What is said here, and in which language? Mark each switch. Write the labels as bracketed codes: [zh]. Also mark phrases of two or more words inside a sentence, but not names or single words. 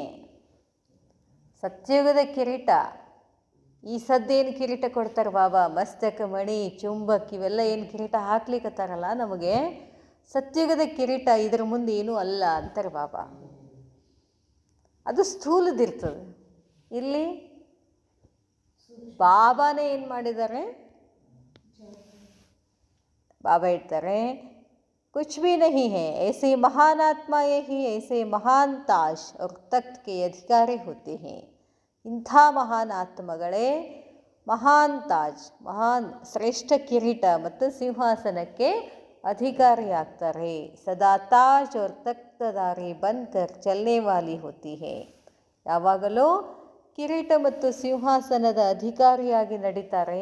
[kn] ಸತ್ಯುಗದ ಕಿರೀಟ, ಈ ಸದ್ದೇನು ಕಿರೀಟ ಕೊಡ್ತಾರೆ ಬಾಬಾ, ಮಸ್ತಕ ಮಣಿ ಚುಂಬಕ್ ಇವೆಲ್ಲ ಏನು ಕಿರೀಟ ಹಾಕ್ಲಿಕ್ಕತ್ತಾರಲ್ಲ ನಮಗೆ, ಸತ್ಯುಗದ ಕಿರೀಟ ಇದರ ಮುಂದೆ ಏನೂ ಅಲ್ಲ ಅಂತಾರೆ ಬಾಬಾ. ಅದು ಸ್ಥೂಲದಿರ್ತದೆ. ಇಲ್ಲಿ ಬಾಬಾನೇ ಏನು ಮಾಡಿದ್ದಾರೆ, ಬಾಬಾ ಹೇಳ್ತಾರೆ [hi] कुछ भी नहीं है, ऐसे महान आत्माएं ही ऐसे महान ताश और तख्त के अधिकारी होते हैं. [kn] ಇಂಥ ಮಹಾನ್ ಆತ್ಮಗಳೇ ಮಹಾನ್ ತಾಜ್, ಮಹಾನ್ ಶ್ರೇಷ್ಠ ಕಿರೀಟ ಮತ್ತು ಸಿಂಹಾಸನಕ್ಕೆ ಅಧಿಕಾರಿಯಾಗ್ತಾರೆ. [hi] सदा ताज और तख्तधारी बनकर चलने वाली होती है. [kn] ಯಾವಾಗಲೂ ಕಿರೀಟ ಮತ್ತು ಸಿಂಹಾಸನದ ಅಧಿಕಾರಿಯಾಗಿ ನಡೀತಾರೆ.